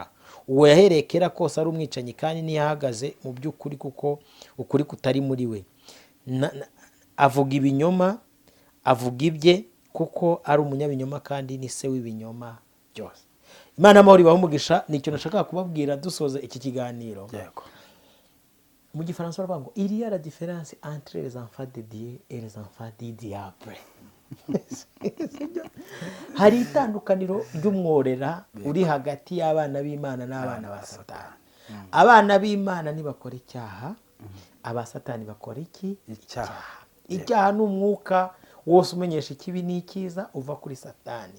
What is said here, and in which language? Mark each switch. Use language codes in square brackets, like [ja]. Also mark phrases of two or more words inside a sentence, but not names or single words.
[rw] Uwo yahereye kera kose ari umwicanyi kandi ntiyahagaze mu by'ukuri kuko ukuri kutari muri we. Avuga ibinyoma, avuga ibye kuko ari umunyabinyoma kandi ni se w'ibinyoma byose. Imana amahoro ibahe umugisha. Ni ikintu nashaka kubabwira dusoza iki kiganiro. Yego. Mu gifaransa baravuga ngo [fr] il y a la différence entre les enfants de Dieu et les enfants du diable. [rw] Hari itandukaniro ry'umworera uri hagati y'abana b'Imana n'abana ba Satani. Abana b'Imana nibakora icyaha, aba Satani bakora iki? Icyaha. Icyaha ni umwuka wose umenyesha ikibi n'ikiza uva kuri Satani.